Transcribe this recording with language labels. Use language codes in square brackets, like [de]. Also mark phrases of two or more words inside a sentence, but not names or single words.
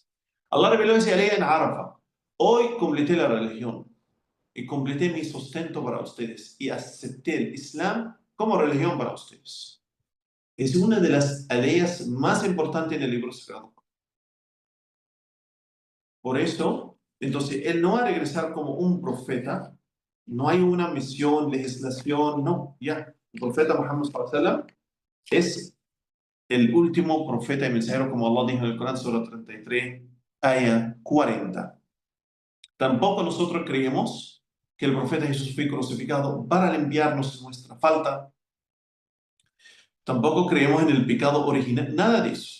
[es] Allah reveló ese ley en Arafah. Hoy completé la religión y completé mi sustento para ustedes y acepté el Islam como religión para ustedes. Es una de las leyes más importantes en el libro sagrado. Por eso, Entonces, él no va a regresar como un profeta. No hay una misión, legislación, no, ya. El profeta Muhammad [ar] صلى الله عليه وسلم [es] es el último profeta y mensajero, como Allah dijo en el Corán, sura 33, aya 40. Tampoco nosotros creemos que el profeta Jesús fue crucificado para limpiarnos nuestra falta. Tampoco creemos en el pecado original, nada de eso.